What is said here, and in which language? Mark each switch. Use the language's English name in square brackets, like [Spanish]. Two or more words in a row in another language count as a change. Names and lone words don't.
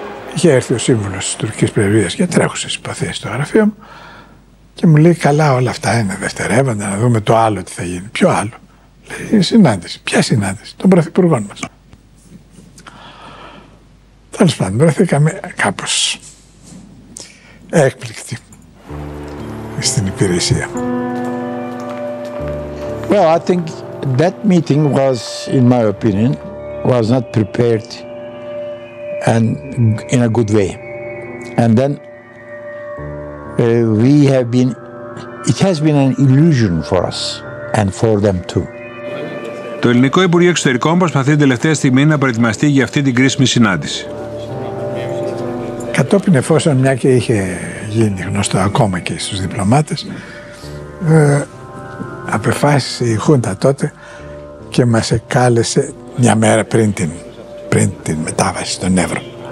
[Greek] Είχε έρθει ο σύμβουλος της τουρκικής πρεσβείας για τρέχουσες υποθέσεις στο γραφείο μου και μου λέει: καλά, όλα αυτά είναι δευτερεύοντα, να δούμε το άλλο τι θα γίνει. Ποιο άλλο? Λέει: συνάντηση. Ποια συνάντηση? Των πρωθυπουργών μας. Τέλος πάντων, βρεθήκαμε κάπως έκπληκτοι στην υπηρεσία. [English] Well, I think that meeting was, in my opinion, was not prepared and in a good way. And then it has been an illusion for us and for them too. [Greek] Το Ελληνικό Υπουργείο Εξωτερικών προσπαθεί την τελευταία στιγμή να προετοιμαστεί για αυτή την κρίσιμη συνάντηση. Κατόπιν, εφόσον μια και είχε γίνει γνωστό ακόμα και στους διπλωμάτες, απεφάσισε η Χούντα τότε και μας εκάλεσε μια μέρα πριν την μετάβαση στον Εύρο.